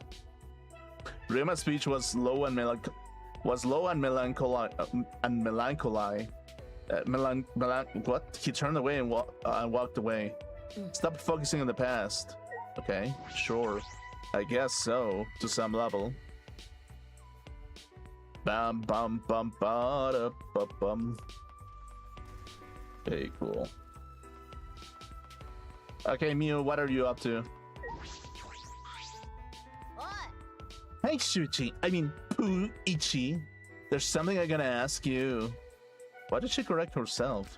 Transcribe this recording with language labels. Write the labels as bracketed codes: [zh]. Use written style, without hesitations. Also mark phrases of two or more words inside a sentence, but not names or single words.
[en] Rima's speech was low and melancholy. What? He turned away and walked away. Stop focusing on the past. Okay, sure. I guess so, to some level. Bam bum bum ba da ba bum. Okay, cool. Okay, Miu, what are you up to? Hey, Shuichi. I mean, Puichi. There's something I'm gonna ask you. Why did she correct herself?